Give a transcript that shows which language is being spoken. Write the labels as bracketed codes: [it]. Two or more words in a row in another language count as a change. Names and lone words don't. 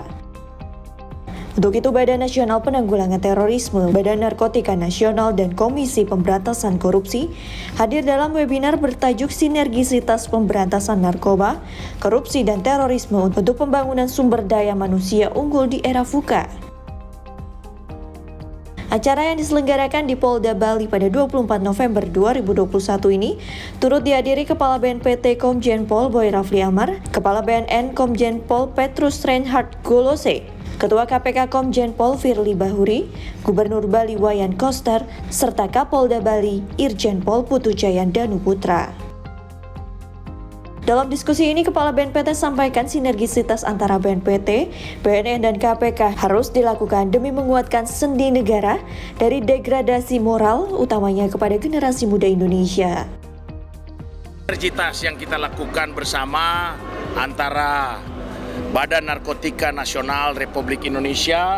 [id] Untuk itu, Badan Nasional Penanggulangan Terorisme, Badan Narkotika Nasional, dan Komisi Pemberantasan Korupsi hadir dalam webinar bertajuk Sinergisitas Pemberantasan Narkoba, Korupsi, dan Terorisme untuk Pembangunan Sumber Daya Manusia Unggul di Era VUCA. Acara yang diselenggarakan di Polda Bali pada 24 November 2021 ini turut dihadiri Kepala BNPT Komjen Pol Boy Rafli Amar, Kepala BNN Komjen Pol Petrus Reinhard Golose, Ketua KPK Komjen Pol Firly Bahuri, Gubernur Bali Wayan Koster, serta Kapolda Bali Irjen Pol Putu Jayan Danu Putra. Dalam diskusi ini, Kepala BNPT sampaikan sinergisitas antara BNPT, BNN, dan KPK harus dilakukan demi menguatkan sendi negara dari degradasi moral, utamanya kepada generasi muda Indonesia. Sinergitas yang kita lakukan bersama antara Badan Narkotika Nasional Republik Indonesia,